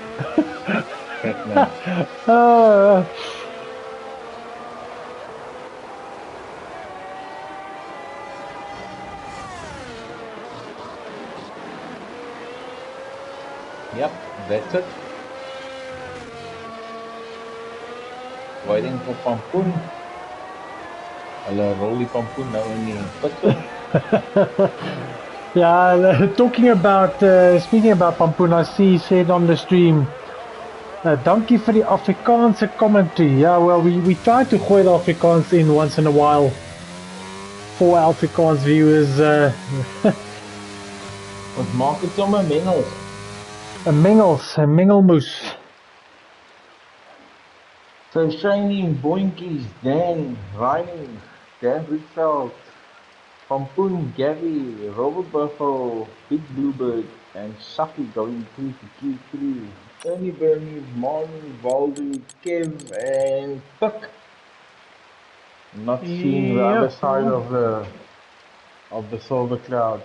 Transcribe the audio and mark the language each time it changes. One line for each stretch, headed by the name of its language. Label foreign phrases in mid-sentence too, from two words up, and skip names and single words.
English: Yep, that's it. Waiting for Pampoen.
Afrikaans: Hulle rol die Pampoen nou in die putse.
English: Yeah, talking about, speaking about Pampoen, I see he said on the stream,
Afrikaans: dankie vir die Afrikaanse commentary.
English: Yeah, well, we try to gooi the Afrikaans in once in a while for Afrikaans viewers.
Afrikaans: Ons maak dit sommer mengels. 'n mengelmoes.
English: So Shiny, Boinkies, Dan, Ryan, Dan Rietveld, Pampoen, Gabby, Robert Buffalo, Big Bluebird, and Saki going through to Q3. Ernie, Bernie, Mon, Valdu, Kev, and Puck. Not seeing the other side of the silver cloud.